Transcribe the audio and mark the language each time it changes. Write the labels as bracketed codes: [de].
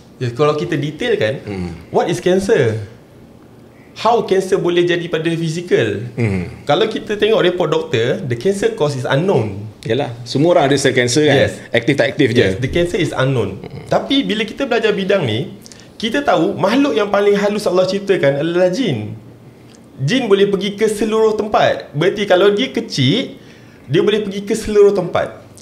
[ms] Kalau kita detail kan, [en] what is cancer? [ms] How cancer boleh jadi pada fizikal? Kalau kita tengok report doktor, [en] the cancer cause is unknown. [ms] Yalah, semua orang ada sel kanser kan. [en] Yes. [ms] Aktif tak aktif je. [en] The cancer is unknown. [ms] Tapi bila kita belajar bidang ni, kita tahu makhluk yang paling halus Allah ciptakan adalah jin. Jin boleh pergi ke seluruh tempat. Berarti kalau dia kecil, dia boleh pergi ke seluruh tempat.